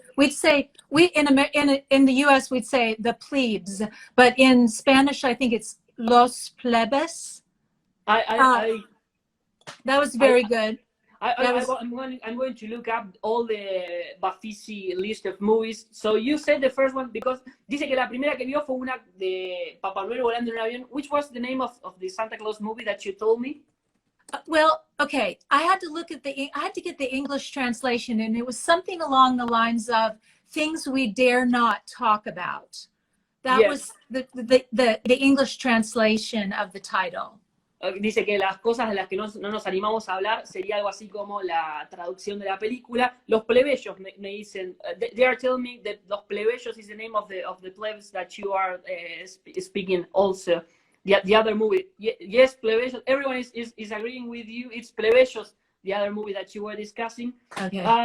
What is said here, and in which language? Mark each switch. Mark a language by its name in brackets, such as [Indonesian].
[English] We'd say in the US we'd say the plebes, but in Spanish I think it's Los Plebes. That was very good. I'm going to look up all the Bafisi list of movies. So you said the first one because [Spanish] dice que la primera que vio fue una de Papá Noel volando en un avión. [English] Which was the name of the Santa Claus movie that you told me? Well, okay, I had to get the English translation, and it was something along the lines of things we dare not talk about. That was the English translation of the title. [Spanish] dice que las cosas de las que no nos animamos a hablar sería algo así como la traducción de la película. Los plebeyos me dicen, [English] they are telling me that Los Plebeyos is the name of the plebs that you are speaking also. The other movie. Yes, Plebeyos. Everyone is agreeing with you. It's Plebeyos, the other movie that you were discussing. Okay.